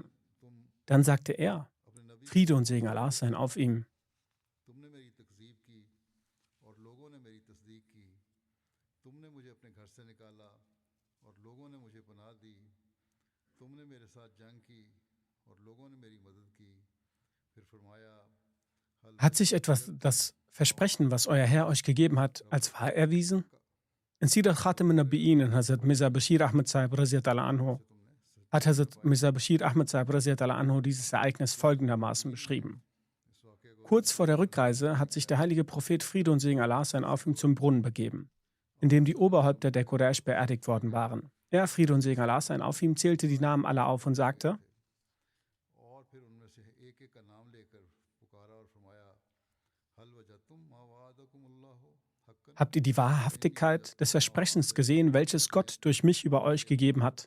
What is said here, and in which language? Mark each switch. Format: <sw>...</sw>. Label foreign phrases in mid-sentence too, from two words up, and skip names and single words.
<de>Dann sagte er, Friede und Segen Allah sein auf ihm: Hat sich etwas das Versprechen, was euer Herr euch gegeben hat, als wahr erwiesen? In Sirat Khatam an-Nabiyyin, Hazrat Mirza Bashir Ahmad Sahib</de> <ar>رضي الله عنه</ar> <de>hat Hazrat Mirza Bashir Ahmad Sahib</de> <ar>رضي الله عنه</ar> <de>dieses Ereignis folgendermaßen beschrieben. Kurz vor der Rückreise hat sich der heilige Prophet Friede und Segen Allah sein auf ihm zum Brunnen begeben, in dem die Oberhäupter der Quraysh beerdigt worden waren. Er, Friede und Segen Allah sein auf ihm, zählte die Namen aller auf und sagte: Habt ihr die Wahrhaftigkeit des Versprechens gesehen, welches Gott durch mich über euch gegeben hat?</de>